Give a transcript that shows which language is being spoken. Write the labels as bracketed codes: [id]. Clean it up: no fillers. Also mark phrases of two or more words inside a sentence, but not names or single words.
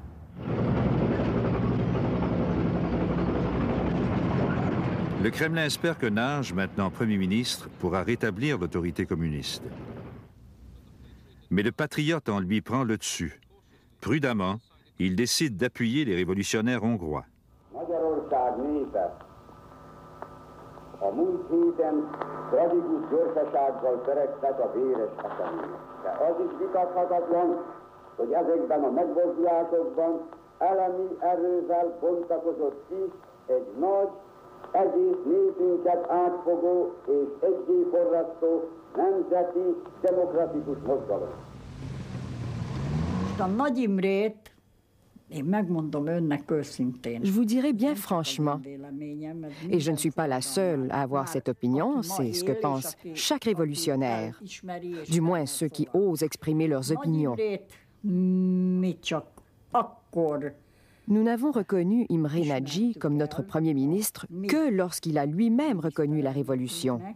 [fr] Le Kremlin espère que Nagy, maintenant Premier ministre, pourra rétablir l'autorité communiste. Mais le patriote en lui prend le dessus. Prudemment, il décide d'appuyer les révolutionnaires hongrois. [hu] A múlt héten tragikus gyorsasággal törektek a véres események. De az is vitathatatlan, hogy ezekben a megmozdulásokban elemi erővel bontakozott ki egy nagy, egész népünket átfogó és egyéforrasztó nemzeti demokratikus mozgalom. A Nagy Imrét [fr] Je vous dirai bien franchement, et je ne suis pas la seule à avoir cette opinion, c'est ce que pense chaque révolutionnaire, du moins ceux qui osent exprimer leurs opinions. Nous n'avons reconnu Imre Nagy comme notre Premier ministre que lorsqu'il a lui-même reconnu la révolution.